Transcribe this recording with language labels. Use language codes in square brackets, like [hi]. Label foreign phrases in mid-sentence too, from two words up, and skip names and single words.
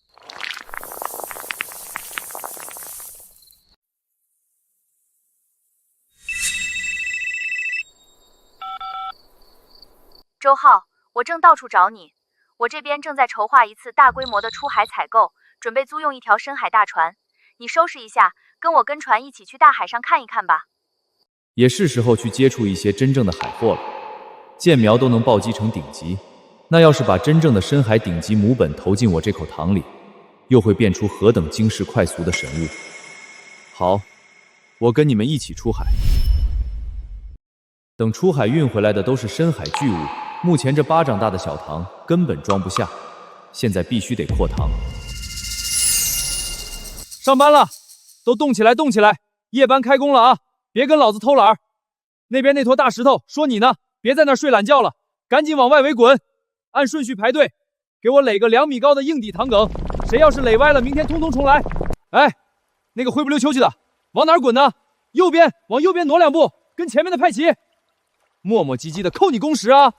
[zh] 周浩，我正到處找你。我這邊正在籌劃一次大規模的出海採購，準備租用一條深海大船。你收拾一下，跟我跟船一起去大海上看一看吧。也是時候去接觸一些真正的海貨了。箭苗都能暴擊成頂級，那要是把真正的深海頂級母本投進我這口塘裡，又會變出何等驚世快俗的神物。好，我跟你們一起出海。等出海運回來的都是深海巨物。目前這巴掌大的小塘根本裝不下，現在必須得擴塘。上班了，都动起来，动起来！夜班開工了啊，別跟老子偷懶兒。那邊那坨大石頭說你呢，別在那兒睡懶覺了，趕緊往外圍滾，按順序排隊，給我壘個2米高的硬底糖埂，誰要是壘歪了，明天通通重來。哎，那個灰不溜秋去的，往哪兒滾呢？右邊，往右邊挪2步，跟前面的派齊。磨磨唧唧的扣你工時啊！